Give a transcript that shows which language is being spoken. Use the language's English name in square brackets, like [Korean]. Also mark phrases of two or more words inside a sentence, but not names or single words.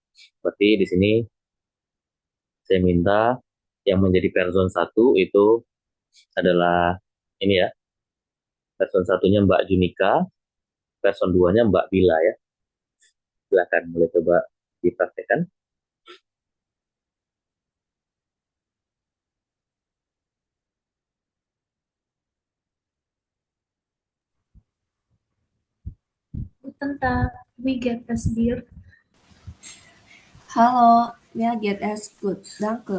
[Indonesian] Berarti di sini saya minta yang menjadi person 1 itu adalah ini ya. Person 1-nya Mbak Junika, person 2-nya Mbak Bila ya. Silakan boleh coba dipraktekkan. [German] Guten Tag, wie geht es dir? Hallo, mir geht es gut, danke.